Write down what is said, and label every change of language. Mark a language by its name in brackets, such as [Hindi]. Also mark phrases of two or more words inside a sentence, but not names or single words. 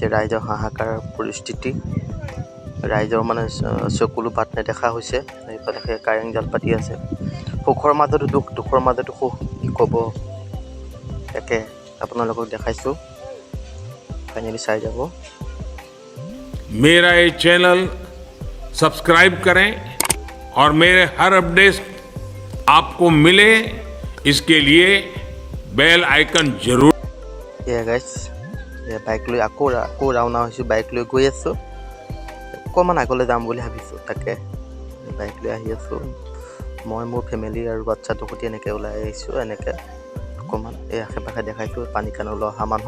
[Assamese] ৰাইজৰ হাহাকাৰ পৰিস্থিতি, ৰাইজৰ মানে চকুলো বাট নেদেখা হৈছে। এইফালে সেই কাৰেং জাল পাতি আছে। সুখৰ মাজতো দুখ, দুখৰ মাজতো সুখ, কি ক'ব। তাকে আপোনালোকক দেখাইছোঁ, ফাইনেলি চাই যাব। [Hindi] मेरा ये चैनल सब्सक्राइब करें और मेरे हर अपडेट आपको मिले, इसके लिए [English] bell icon [Hindi] जरूर। [Assamese] এয়া গাইছ, এয়া বাইক লৈ আকৌ ৰাওনা হৈছোঁ। বাইক লৈ গৈ আছোঁ, অকণমান আগলৈ যাম বুলি ভাবিছোঁ। তাকে বাইক লৈ আহি আছোঁ মই, মোৰ ফেমিলি আৰু বাচ্ছাটোৰ সৈতে এনেকৈ ওলাই আহিছোঁ। এনেকৈ অকণমান এই আশে পাশে দেখাইছোঁ পানী কাণলৈ অহা মানুহ।